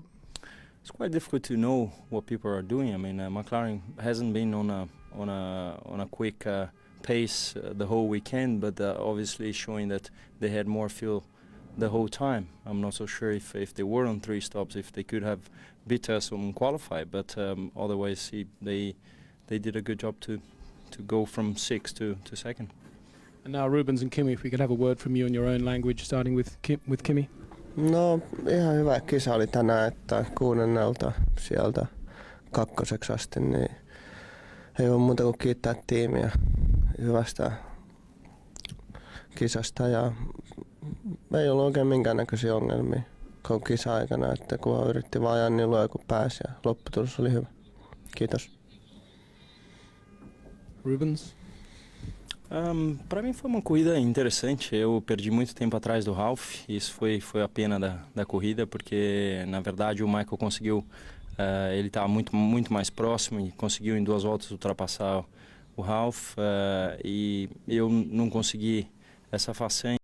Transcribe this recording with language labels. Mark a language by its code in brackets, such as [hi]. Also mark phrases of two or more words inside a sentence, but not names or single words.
[en] It's quite difficult to know what people are doing. I mean, McLaren hasn't been on a quick pace the whole weekend, but obviously showing that they had more fuel the whole time. I'm not so sure if they were on three stops, if they could have beat us on qualify, but otherwise they did a good job to go from 6th to 2nd. And now Rubens and Kimi, if we could have a word from you in your own language, starting with Kimi. [fi] No, ihan hyvä kisa oli tänään, että 6. sieltä 2. asti, niin ei ole muuta kuin kiittää tiimiä hyvästä kisasta, ja ei ollut oikein minkäännäköisiä ongelmia koko kisa-aikana, että kun yritti vaan ajaa niin luoja kuin pääsi, ja lopputulos oli hyvä. Kiitos. Rubens? [pt] Para mim foi uma corrida interessante. Eu perdi muito tempo atrás do Ralph. Isso foi a pena da corrida, porque na verdade o Michael conseguiu, ele estava muito mais próximo e conseguiu em 2 voltas ultrapassar o Ralph, e eu não consegui essa façanha.